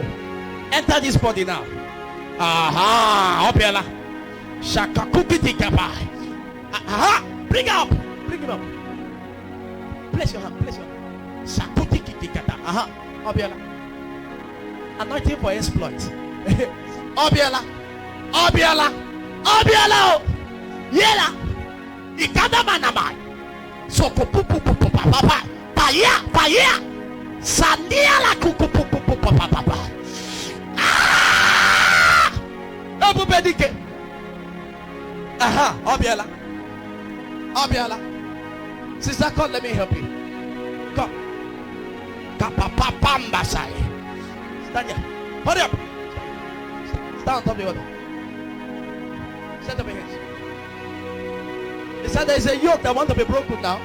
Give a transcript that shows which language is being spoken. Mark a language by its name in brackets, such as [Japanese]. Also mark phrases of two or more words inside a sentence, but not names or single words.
[English] Enter this body now. Opiala. Shakakupiti kapa. Bring him up. Place your hand. Shakuti kitikata. Opiala. Anointing for exploit. Obiala. Yela. Ikada manamai. Soko pupu papa. Paya. Sandia la kuku papa. Obubedike. Obiala. Sister, come, let me help you. Come. Kapapapamba sai. Stand here. Hurry up. Stand on top of the water. Set up your hands. He said there is a yoke that wants to be broken now.